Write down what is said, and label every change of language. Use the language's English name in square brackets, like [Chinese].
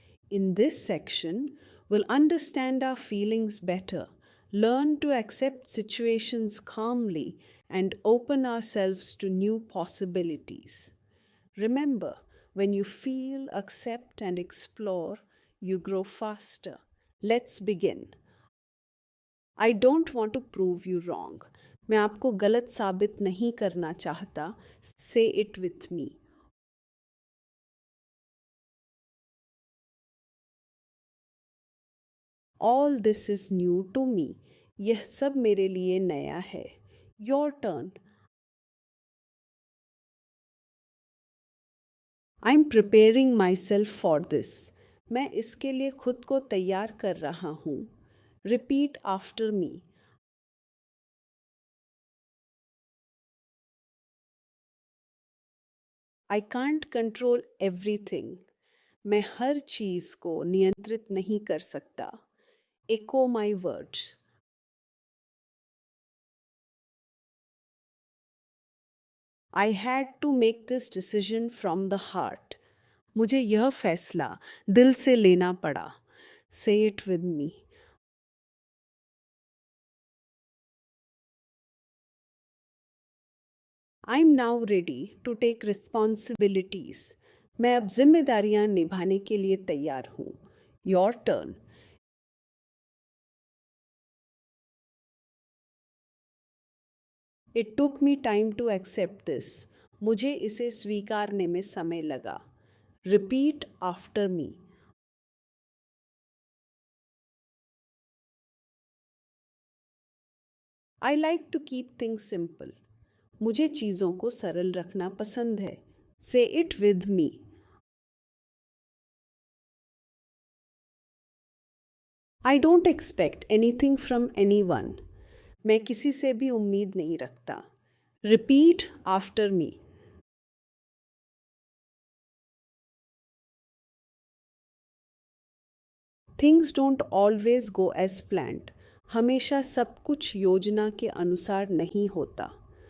[English] In this section, we'll understand our feelings better, learn to accept situations calmly, and open ourselves to new possibilities. Remember, when you feel, accept, and explore, you grow faster. Let's begin. I don't want to prove you wrong. [Hindi] मैं आपको गलत साबित नहीं करना चाहता. [English] Say it with me. All this is new to me. [Hindi] यह सब मेरे लिए नया है. [English] Your turn. I'm preparing myself for this. [Hindi] मैं इसके लिए खुद को तैयार कर रहा हूँ. [English] Repeat after me. I can't control everything. [Hindi] मैं हर चीज़ को नियंत्रित नहीं कर सकता. [English] Echo my words. I had to make this decision from the heart. [Hindi] मुझे यह फैसला दिल से लेना पड़ा. [English] Say it with me. I'm now ready to take responsibilities. [Hindi] मैं अब जिम्मेदारियां निभाने के लिए तैयार हूँ. [English] Your turn. It took me time to accept this. [Hindi] मुझे इसे स्वीकारने में समय लगा. [English] Repeat after me. I like to keep things simple. [Hindi] मुझे चीज़ों को सरल रखना पसंद है. [English] Say it with me. I don't expect anything from anyone. [Hindi] मैं किसी से भी उम्मीद नहीं रखता. [English] Repeat after me. Things don't always go as planned. [Hindi] हमेशा सब कुछ योजना के अनुसार नहीं होता.